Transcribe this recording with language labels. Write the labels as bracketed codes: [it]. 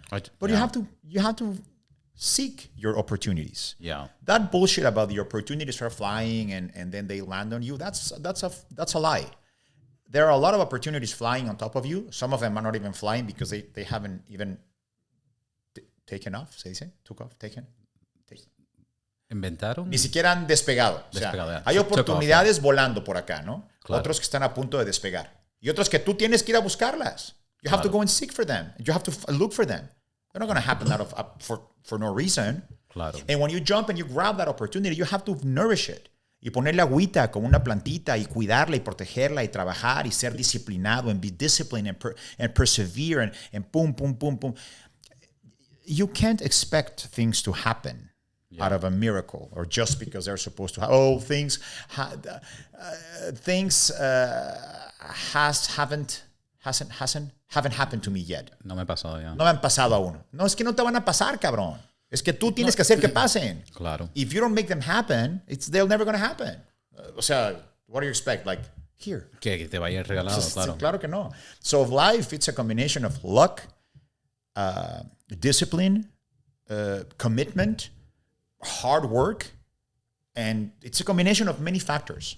[en] But you have to seek your opportunities. Yeah. That bullshit about the opportunities are flying and then they land on you, that's a lie. There are a lot of opportunities flying on top of you. Some of them are not even flying because they haven't even taken off. [es] ¿Se dice? [en] Took off, taken. [es] ¿Inventaron? Ni siquiera han despegado. O sea, hay oportunidades volando por acá, ¿no? Claro. Otros que están a punto de despegar. Y otros que tú tienes que ir a buscarlas. [en] You have to go and seek for them. You have to look for them. They're not going to happen for no reason. [es] Claro. [en] And when you jump and you grab that opportunity, you have to nourish it. [es] Y ponerle agüita como una plantita y cuidarla y protegerla y trabajar y ser disciplinado [en] and be disciplined and persevere and boom. You can't expect things to happen out of a miracle or just because they're supposed to happen. Oh, things haven't happened to me yet. [es] No me ha pasado ya. No me han pasado aún. No, es que no te van a pasar, cabrón. Es que tú tienes que hacer que pasen. Claro. [en] If you don't make them happen, they're never going to happen. [es] O sea, [en] what do you expect? Like, here. [es] Que te vaya regalado, claro. Claro que no. [en] So life, it's a combination of luck, discipline, commitment, hard work, and it's a combination of many factors.